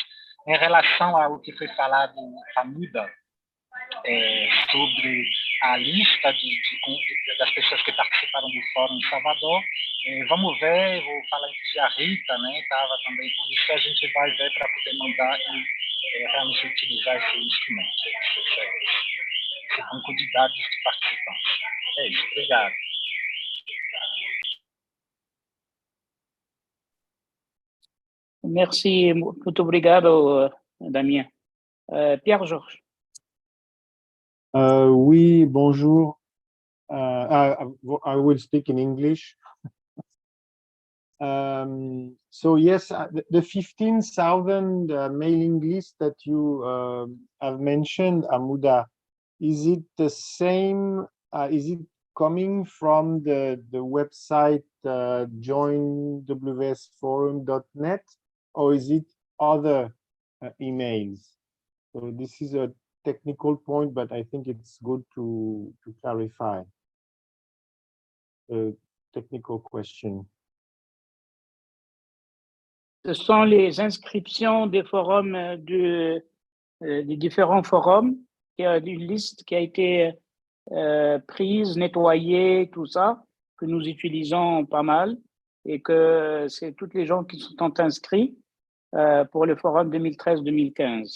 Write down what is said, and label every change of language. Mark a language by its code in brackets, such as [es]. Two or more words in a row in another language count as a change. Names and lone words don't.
[pt] Em relação ao que foi falado, Hamuda, sobre a lista das pessoas que participaram do fórum em Salvador, vamos ver, vou falar que a Rita, né, estava também com isso, a gente vai ver para poder mandar e realmente utilizar esse instrumento, esse banco de dados de participantes. É isso, obrigado. Merci, muito obrigado, Damien. Pierre-Georges. [fr] Oui, bonjour. [en] I will speak in English. So yes, the 15,000 mailing list that you have mentioned, Amuda, is it the same? Is it coming from the website joinwsforum.net, or is it other emails? So this is a technical point, but I think it's good to clarify a technical question. [fr] Ce sont les inscriptions des forums des différents forums. Il y a une liste qui a été prise, nettoyée, tout ça, que nous utilisons pas mal, et que c'est toutes les gens qui sont inscrits pour le forum 2013-2015.